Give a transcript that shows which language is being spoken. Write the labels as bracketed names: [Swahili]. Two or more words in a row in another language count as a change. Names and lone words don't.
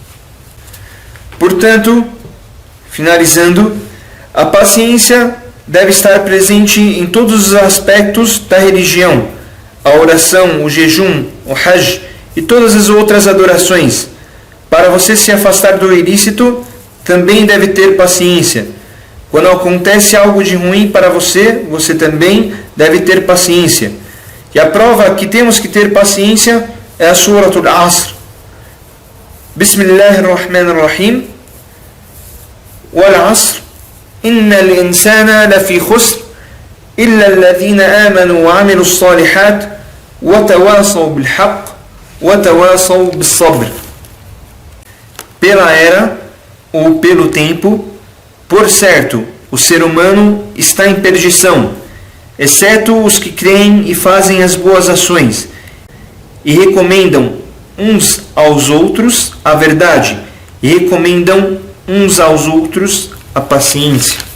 [Portuguese] Portanto, finalizando, a paciência deve estar presente em todos os aspectos da religião, a oração, o jejum, o hajj e todas as outras adorações. Para você se afastar do ilícito, também deve ter paciência. Quando acontece algo de ruim para você, você também deve ter paciência. E a prova que temos que ter paciência é a Surah Al-Asr. [Arabic] بسم الله الرحمن الرحيم. والعصر. إن الإنسان لفي خسر إلا الذين آمنوا وعملوا الصالحات وتواصوا بالحق وتواصوا بالصبر. [Portuguese] Pela era ou pelo tempo, por certo, o ser humano está em perdição, exceto os que creem e fazem as boas ações, e recomendam uns aos outros a verdade, e recomendam uns aos outros a paciência.